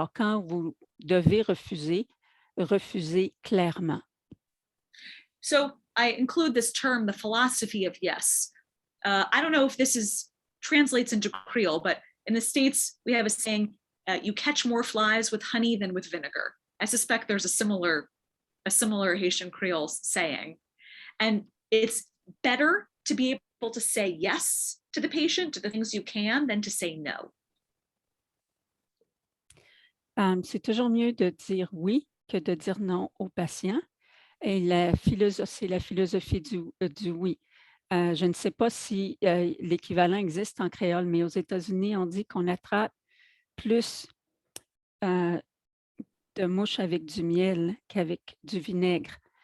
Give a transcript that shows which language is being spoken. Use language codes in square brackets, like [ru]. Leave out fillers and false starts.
[fr] Alors, quand vous devez refuser, refusez clairement. [en] So I include this term, the philosophy of yes. I don't know if this translates into Creole, but in the States, we have a saying, you catch more flies with honey than with vinegar. I suspect there's a similar Haitian Creole saying. And it's better to be able to say yes to the patient, to the things you can, than to say no. [fr] C'est toujours mieux de dire oui que de dire non au patient. Et c'est la philosophie du oui. Je ne sais pas si l'équivalent existe en créole, mais aux États-Unis, on dit qu'on attrape plus de mouches avec du miel qu'avec du vinaigre.